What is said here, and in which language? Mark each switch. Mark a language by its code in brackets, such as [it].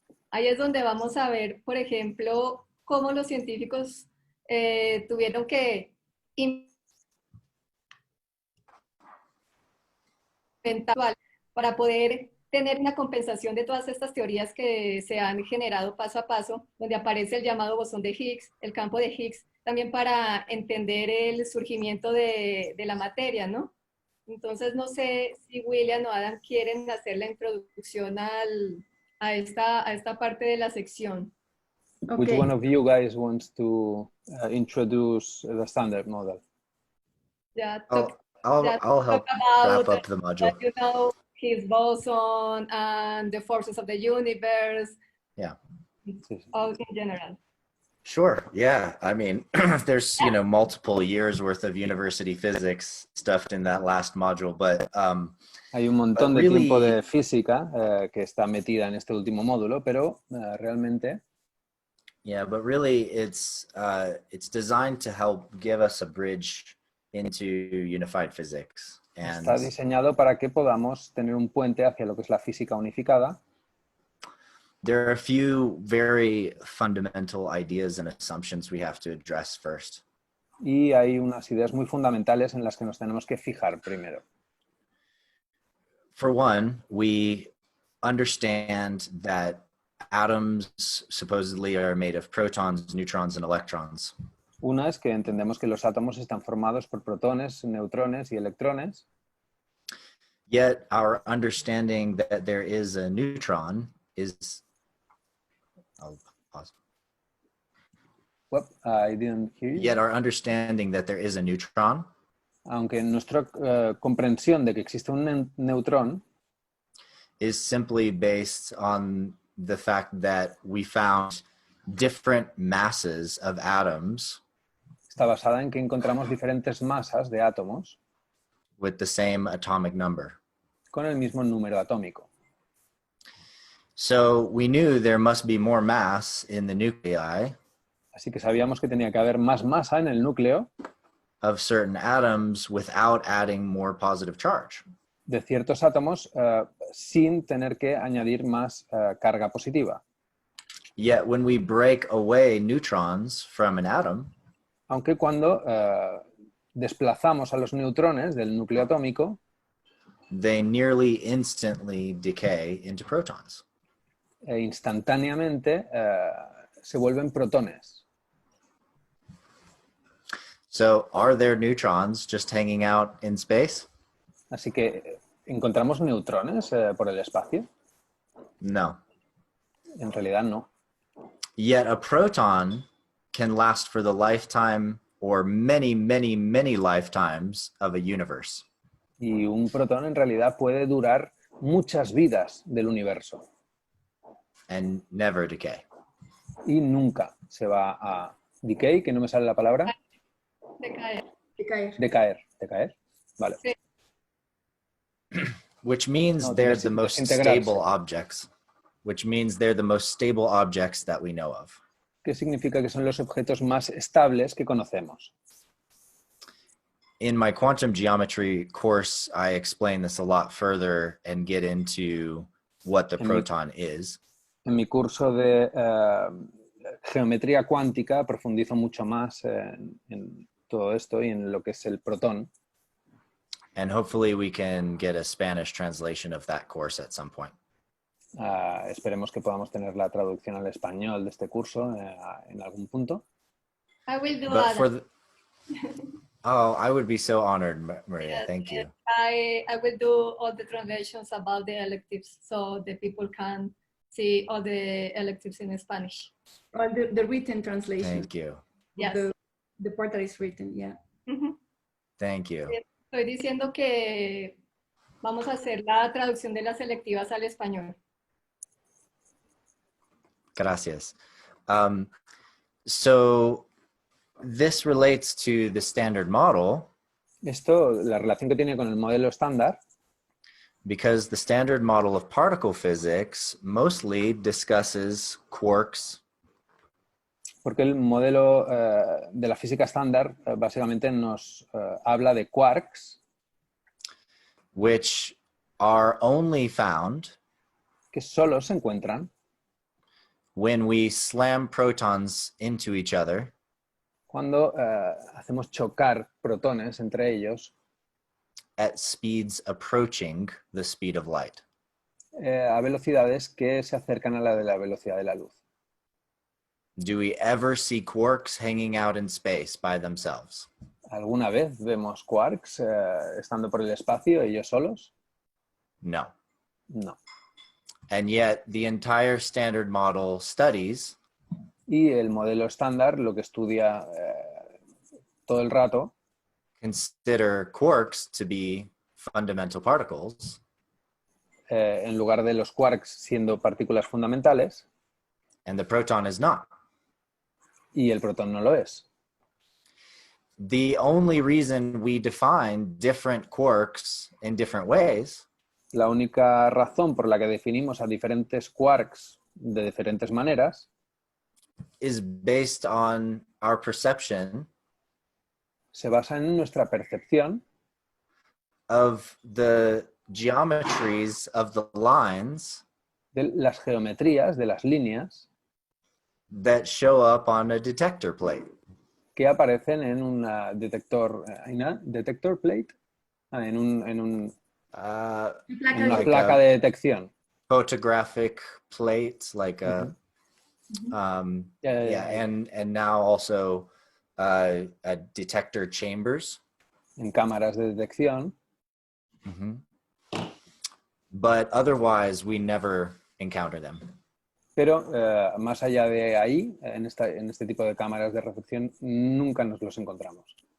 [es] Ahí es donde vamos a ver, por ejemplo, cómo los científicos tuvieron que inventar para poder tener una compensación de todas estas teorías que se han generado paso a paso, donde aparece el llamado bosón de Higgs, el campo de Higgs, también para entender el surgimiento de la materia, ¿no? Entonces, no sé si William o Adam quieren hacer la introducción a esta parte de la sección. [en] Which one of you guys wants to introduce the standard model? Ya I'll help wrap up the module. You know, his boson and the forces of the universe. Yeah. All in general. Sure. Yeah. I mean, there's, multiple years worth of university physics stuffed in that last module, but [es] hay un montón de tiempo de física que está metida en este último módulo, pero realmente [en] yeah, but really it's designed to help give us a bridge into unified physics. And [es] está diseñado para que podamos tener un puente hacia lo que es la física unificada. [en] there are a few very fundamental ideas and assumptions we have to address first. [es] Y hay unas ideas muy fundamentales en las que nos tenemos que fijar primero. [en] For one, we understand that atoms supposedly are made of protons, neutrons, and electrons. [es] Una es que entendemos que los átomos están formados por protones, neutrones y electrones. [en] Yet our understanding that there is a neutron is... I'll pause. Well, I didn't hear you. Yet our understanding that there is a neutron [es] Aunque nuestra comprensión de que existe un neutrón [en] is simply based on the fact that we found different masses of atoms [es] está basada en que encontramos diferentes masas de átomos [en] with the same atomic number. [es] con el mismo número atómico. [en] So we knew there must be more mass in the nuclei [es] Así que sabíamos que tenía que haber más masa en el núcleo [en] of certain atoms without adding more positive charge. [es] de ciertos átomos sin tener que añadir más carga positiva. [en] Yet when we break away neutrons from an atom, [es] Aunque cuando desplazamos a los neutrones del núcleo atómico, [en] they nearly instantly decay into protons. [es] Instantáneamente se vuelven protones. [en] So are there neutrons just hanging out in space? [es] Así que, ¿encontramos neutrones por el espacio? [en] No. [es] En realidad no. [en] Yet a proton can last for the lifetime or many, many, many lifetimes of a universe. [es] Y un protón en realidad puede durar muchas vidas del universo. [en] And never decay. [es] Y nunca se va a decay, que no me sale la palabra. Decaer. Decaer. Vale. Sí. [en] Which means [es] No, [en] they're the most [es] desintegrarse. [en] stable objects. Which means they're the most stable objects that we know of. [es] ¿Qué significa? Que son los objetos más estables que conocemos. [en] In my quantum geometry course, I explain this a lot further and get into what the proton is. [es] En mi curso de geometría cuántica profundizo mucho más en todo esto y en lo que es el protón. [en] And hopefully we can get a Spanish translation of that course at some point. [es] Esperemos que podamos tener la traducción al español de este curso en algún punto. [en] I will do But for that. oh, I would be so honored, Maria. Yes, Thank you. I will do all the translations about the electives so the people can see all the electives in Spanish. Or the written translation. Thank you. Yes. The The part that is written, yeah. Thank you. [es] Estoy diciendo que vamos a hacer la traducción de las selectivas al español. Gracias. [en] So this relates to the standard model [es] Esto, la relación que tiene con el modelo estándar, [en] because the standard model of particle physics mostly discusses quarks, [es] porque el modelo de la física estándar básicamente nos habla de quarks, [en] which are only found [es] que solo se encuentran [en] when we slam protons into each other [es] cuando hacemos chocar protones entre ellos [en] at speeds approaching the speed of light. [es] a velocidades que se acercan a la de la velocidad de la luz. [en] Do we ever see quarks hanging out in space by themselves? [es] ¿Alguna vez vemos quarks estando por el espacio ellos solos? [en] No. [es] No. [en] And yet the entire standard model studies [es] Y el modelo estándar lo que estudia todo el rato [en] consider quarks to be fundamental particles, [es] en lugar de los quarks siendo partículas fundamentales, [en] and the proton is not. [es] y el protón no lo es. [en] The only reason we define different quarks in different ways [es] La única razón por la que definimos a diferentes quarks de diferentes maneras [en] is based on our perception [es] se basa en nuestra percepción [en] of the geometries of the lines [es] de las geometrías, de las líneas [en] that show up on a detector plate. [es] que aparecen en un [en] detector plate, [es] en una [en] Like [es] placa [en] a [es] de detección. [en] photographic plate, like a Yeah. and now also detector chambers. [es] En cámaras de detección, [en] But otherwise, we never encounter them. [es] pero más allá de ahí, en este tipo de cámaras de recepción, nunca nos los encontramos.